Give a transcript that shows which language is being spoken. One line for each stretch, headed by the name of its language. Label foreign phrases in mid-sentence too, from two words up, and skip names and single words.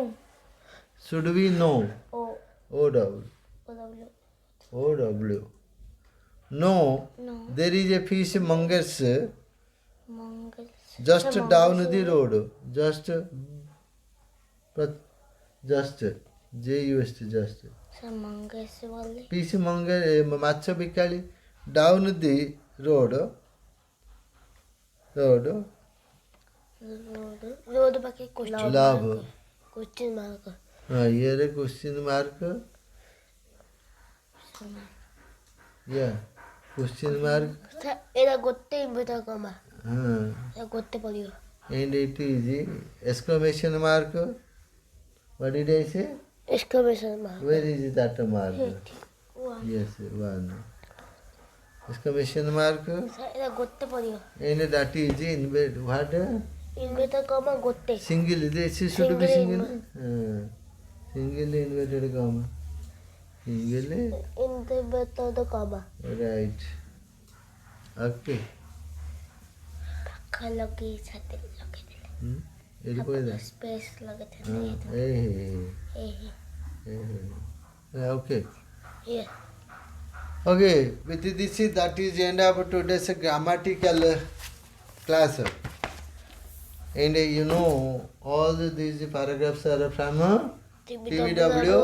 English: should we know OW no there is a fishmongers just down the road just just fishmonger
Odia: ମାଛ ବିକାଳି
English: down the road
Odia: ପାଖେ question
English: love mark. ଇଏରେ question mark yeah question mark
Odia: ଏଇଟା ଗୋଟେ
English: inverted comma
Odia: ହଁ ଗୋଟେ ପଡ଼ିବ
English: and it is exclamation mark what did I say exclamation mark. where is that mark One. yes one exclamation mark
Odia: ଏଇଟା ଗୋଟେ ପଡ଼ିବ
English: and that is in what inverted comma
Odia: ଗୋଟେ
English: single this should be Single single Single inverted comma. Single. Inverted comma. Right. Okay.
Odia: ପାଖା ଲଗେଇ ଛାତି ଲଗେଇଦେଲେ ଏଠି କହିଦେ ସ୍ପେସ୍ ଲଗେଇଥିଲେ
English: Okay. Yeah. Okay, with this that is the end of today's grammatical class. And you know all these paragraphs are from TBW